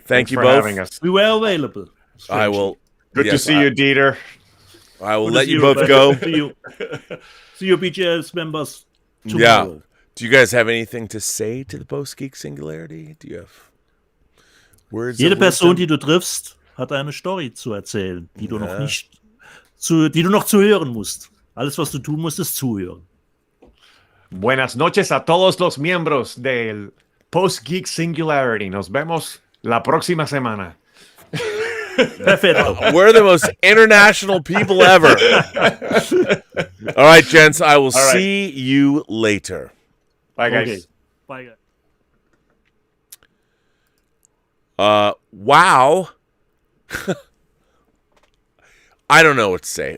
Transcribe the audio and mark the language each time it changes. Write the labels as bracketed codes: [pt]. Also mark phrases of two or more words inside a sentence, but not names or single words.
[en] Thanks you for both. Having us. We were available. Strangely. I will. Good to see you, Dieter. I will let you both go. See you, BGS members tomorrow. Yeah. Do you guys have anything to say to the Post-Geek Singularity? Do you have words? [de] Jede Person, die du triffst, hat eine Story zu erzählen, die du noch nicht die du noch zuhören musst. Alles, was du tun musst, ist zuhören. [es] Buenas noches a todos los miembros del Post-Geek Singularity. Nos vemos la próxima semana. Perfecto. [en] We're the most international people ever. All right, gents. I will see you later. Bye, guys. Okay. Bye, guys. Wow. I don't know what to say.